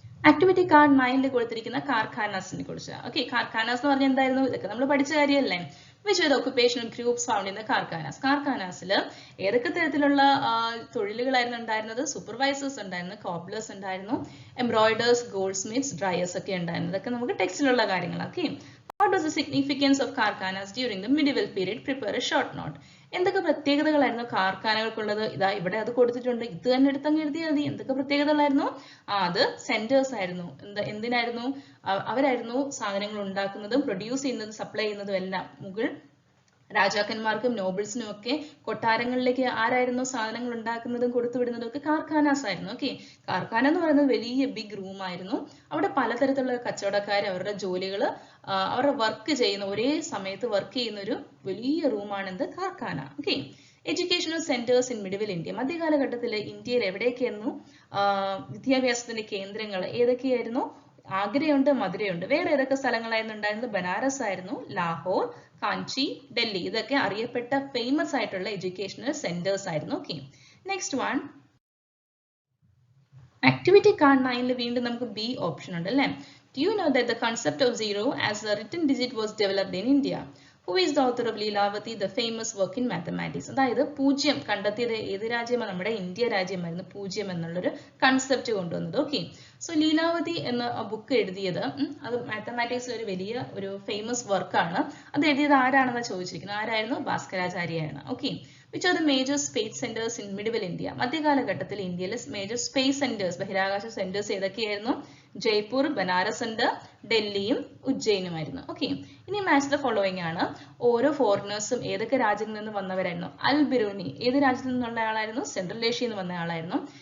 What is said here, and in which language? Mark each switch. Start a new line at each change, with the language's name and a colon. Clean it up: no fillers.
Malayalam: Activity card 9 കൊടുത്തിരിക്കുന്ന കാർഖാനാസിനെ കുറിച്ച്. Okay, കാർഖാനാസ് എന്ന് പറഞ്ഞാൽ എന്തായിരുന്നു? ഇതൊക്കെ നമ്മൾ പഠിച്ച കാര്യമല്ലേ?
English: Which with occupational groups found in the karkhanas.
Malayalam: കാർഖാനാസിൽ ഏതൊക്കെ തരത്തിലുള്ള തൊഴിലുകളായിരുന്നു ഉണ്ടായിരുന്നത്? സൂപ്പർവൈസേഴ്സ് ഉണ്ടായിരുന്നു, കോബ്ലേഴ്സ് ഉണ്ടായിരുന്നു, എംബ്രോയിഡേഴ്സ്, ഗോൾഡ് സ്മിത്സ്, ഡ്രയേഴ്സ് ഒക്കെ ഉണ്ടായിരുന്നു. ഇതൊക്കെ നമുക്ക് ടെക്സ്റ്റിലുള്ള കാര്യങ്ങൾ.
English: Okay, what was the significance of karkhanas during the medieval period? Prepare a short note.
Malayalam: എന്തൊക്കെ പ്രത്യേകതകളായിരുന്നു കാർഖാനകൾക്കുള്ളത്? ഇതാ ഇവിടെ അത് കൊടുത്തിട്ടുണ്ട്. ഇത് തന്നെ എടുത്തങ്ങ് എഴുതിയാൽ മതി. എന്തൊക്കെ പ്രത്യേകതകളായിരുന്നു? അത് സെന്റേഴ്സ് ആയിരുന്നു. എന്തിനായിരുന്നു? അവരായിരുന്നു സാധനങ്ങൾ ഉണ്ടാക്കുന്നതും പ്രൊഡ്യൂസ് ചെയ്യുന്നതും സപ്ലൈ ചെയ്യുന്നതും എല്ലാം. മുഗൾ രാജാക്കന്മാർക്കും നോബിൾസിനും ഒക്കെ കൊട്ടാരങ്ങളിലേക്ക് ആരായിരുന്നു സാധനങ്ങൾ ഉണ്ടാക്കുന്നതും കൊടുത്തുവിടുന്നതും ഒക്കെ കാർഖാനാസ് ആയിരുന്നു. ഓക്കെ, കാർഖാന എന്ന് പറയുന്നത് വലിയ ബിഗ് റൂം ആയിരുന്നു. അവിടെ പലതരത്തിലുള്ള കച്ചവടക്കാർ അവരുടെ ജോലികൾ, അവരുടെ വർക്ക് ചെയ്യുന്ന, ഒരേ സമയത്ത് വർക്ക് ചെയ്യുന്ന ഒരു വലിയ റൂമാണ് എന്ത്? Karkhana. Okay,
English: Educational centres in medieval India.
Malayalam: മധ്യകാലഘട്ടത്തിൽ ഇന്ത്യയിൽ എവിടെയൊക്കെയായിരുന്നു വിദ്യാഭ്യാസത്തിന്റെ കേന്ദ്രങ്ങൾ? ഏതൊക്കെയായിരുന്നു? ആഗ്രയുണ്ട്, മധുരയുണ്ട്. വേറെ ഏതൊക്കെ സ്ഥലങ്ങളായിരുന്നു ഉണ്ടായിരുന്നത്? ബനാറസ് ആയിരുന്നു, ലാഹോർ, കാഞ്ചി, ഡൽഹി. ഇതൊക്കെ അറിയപ്പെട്ട ഫേമസ് ആയിട്ടുള്ള എഡ്യൂക്കേഷണൽ സെന്റേഴ്സ് ആയിരുന്നു. Okay, next one. Activity card 9 വീണ്ടും നമുക്ക് ബി ഓപ്ഷൻ ഉണ്ട് അല്ലേ?
English: Do you know that the concept of zero as a written digit was developed in India? Who is the author of Leelavati, the famous work in mathematics?
Malayalam: അതായത് പൂജ്യം കണ്ടെത്തിയത് ഏത് രാജ്യമാണ്? നമ്മുടെ ഇന്ത്യ രാജ്യമായിരുന്നു പൂജ്യം എന്നുള്ളൊരു കൺസെപ്റ്റ് കൊണ്ടുവന്നത്. ഓക്കെ, സോ ലീലാവതി എന്ന ബുക്ക് എഴുതിയത്, അത് മാത്തമാറ്റിക്സിൽ ഒരു വലിയ ഒരു ഫേമസ് വർക്കാണ്. അത് എഴുതിയത് ആരാണെന്ന് ചോദിച്ചിരിക്കുന്നത്. ആരായിരുന്നു? ഭാസ്കരാചാര്യയാണ്.
English: Okay, which are the major space centers in medieval India?
Malayalam: മധ്യകാലഘട്ടത്തിൽ ഇന്ത്യയിലെ മേജർ സ്പേസ് സെന്റേഴ്സ്, ബഹിരാകാശ സെന്റേഴ്സ് ഏതൊക്കെയായിരുന്നു? ജയ്പൂർ, ബനാറസ് ഉണ്ട്, ഡൽഹിയും ഉജ്ജയിനുമായിരുന്നു. ഓക്കെ, ഇനി മാച്ച് ദ ഫോളോയിങ് ആണ്. ഓരോ ഫോറിനേഴ്സും ഏതൊക്കെ രാജ്യങ്ങളിൽ നിന്ന് വന്നവരായിരുന്നു? അൽ ബിറൂനി ഏത് രാജ്യത്തിൽ നിന്നുള്ള ആളായിരുന്നു? സെൻട്രൽ ഏഷ്യയിൽ നിന്ന് വന്ന ആളായിരുന്നു.